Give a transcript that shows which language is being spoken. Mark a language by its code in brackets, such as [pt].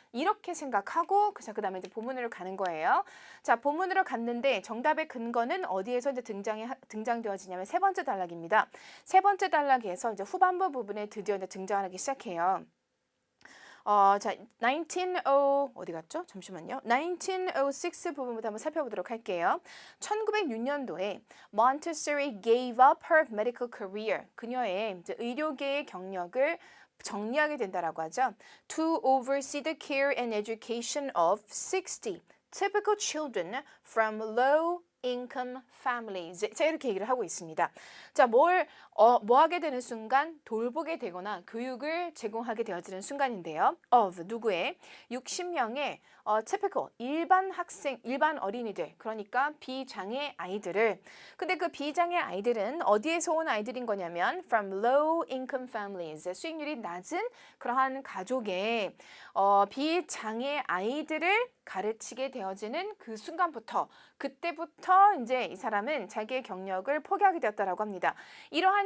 [ko] 이렇게 생각하고 그 다음에 이제 본문으로 가는 거예요. 자, 본문으로 갔는데 정답의 근거는 어디에서 이제 등장되어지냐면 세 번째 단락입니다. 세 번째 단락에서 이제 후반부 부분에 드디어 이제 등장하기 시작해요. 자, 어디 갔죠? 잠시만요. 1906 부분부터 한번 살펴보도록 할게요. [en] 1906년도에 Montessori gave up her medical career. [ko] 그녀의 이제 의료계의 경력을 정리하게 된다라고 하죠. [en] To oversee the care and education of 60 typical children from low income families. [ko] 자, 이렇게 얘기를 하고 있습니다. 자, 뭐 하게 되는 순간 돌보게 되거나 교육을 제공하게 되어지는 순간인데요. of 누구의 60명의 typical 일반 어린이들 그러니까 비장애 아이들을 근데 그 비장애 아이들은 어디에서 온 아이들인 거냐면 [en] from low income families [ko] 수익률이 낮은 그러한 가족의 비장애 아이들을 가르치게 되어지는 그 순간부터 그때부터 이제 이 사람은 자기의 경력을 포기하게 되었다라고 합니다. 이러한